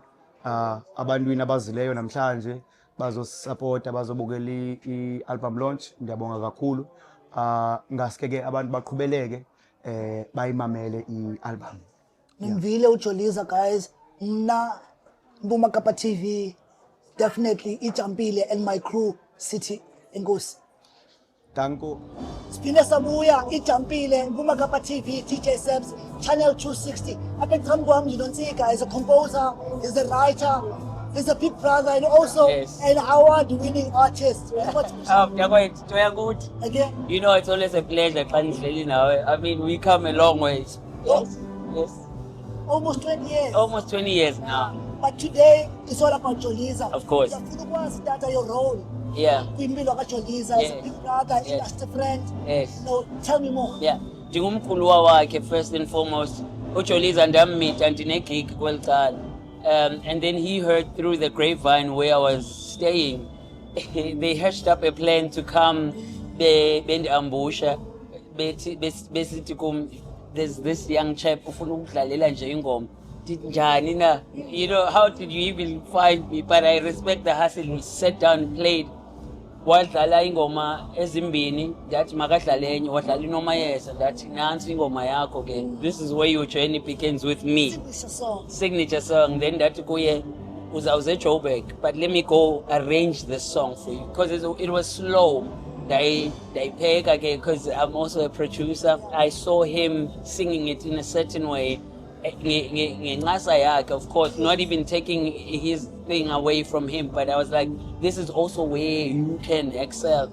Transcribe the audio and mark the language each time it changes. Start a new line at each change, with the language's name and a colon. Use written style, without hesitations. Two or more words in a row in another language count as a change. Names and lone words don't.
Xhosa: Abantwini abazileyo namhlanje bazosapota bazobukela i-
English: album launch,
Xhosa: ndiyabonga kakhulu. Ngaske ke abantu baqhubeleke bayimamele i-album. Nimvile uJoliza guys, mna Mpuma Kapa TV, definitely iJampile
English: and my crew
Xhosa: City enkosi. Danko. Siphinde sabuya iJampile, Mpuma Kapa TV, DJ Sebs, channel 260. Apha ecam kwam ndinontsika
English: is a composer, is a writer, is a big brother and also an award-winning artist. Okay. You know, it's always a pleasure. I mean, we come a long way. Yes. Yes. Almost 20 years. Almost 20 years now. But today it's all about Joliza. Of course.
Xhosa: Ndiyafuna ukwazi tata
English: your role. Yeah.
Xhosa: Kwimpilo kaJoliza
English: as a big brother, industry friend. Yes. No, tell me more. Yeah.
Xhosa: Ndingumkhuluwa wakhe
English: first and foremost.
Xhosa: uJoliza ndammeet ndine-gig kwelcala.
English: And then he heard through the grapevine where I was staying. They hashed up a plan to come bendi-ambusha.
Xhosa: Besithi kum,
English: there's this young chap
Xhosa: ufuna ukudlalela nje ingoma. Njani na?
English: You know, how did you even find me? But I respect the hustle. He sat down and played.
Xhosa: Wadlala ingoma ezimbini, ndathi makadlale enye, wadlala iNomayeza, ndathi nansi ingoma yakho ke.
English: This is where your journey begins with me. Signature song. Then
Xhosa: ndathi kuye uzawuze
English: Joburg, but let me go arrange this song for you because it was slow. They peg again because I'm also a producer. I saw him singing it in a certain way. Of course, not even taking his thing away from him, but I was like, this is also where you can excel.